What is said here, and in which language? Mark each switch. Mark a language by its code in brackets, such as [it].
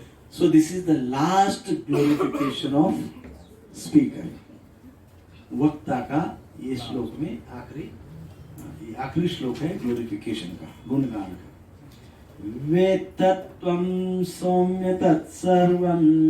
[en] So this is the last glorification of speaker. [hi] वक्ता का ये श्लोक में आखिरी श्लोक है ग्लोरिफिकेशन का, गुणगान का। [sa] वेत्तत्वं सौम्य तत्सर्वं